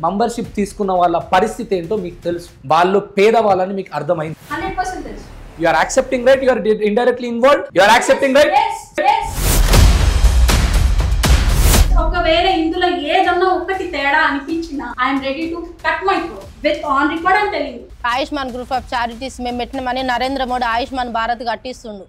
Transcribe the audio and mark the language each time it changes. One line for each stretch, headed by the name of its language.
Telugu: Membership తీసుకున్న వాళ్ళ పరిస్థితి ఏంటో మీకు తెలుసు. వాళ్ళు పేద వాళ్ళని మీకు అర్థమైంది. 100% తెలుసు.
English: You are accepting, right? You are indirectly involved. You are accepting, right? Yes.
Telugu: ఒకవేళ ఇందులో ఏదన్నా ఒకటి తేడా అనిపించినా
English: I'm ready to cut my throat with on record and telling.
Telugu: Ayushman group of charities మేము పెట్టిన మనీ నరేంద్ర మోడీ ఆయుష్మాన్ భారత్ కట్టిస్తుండు.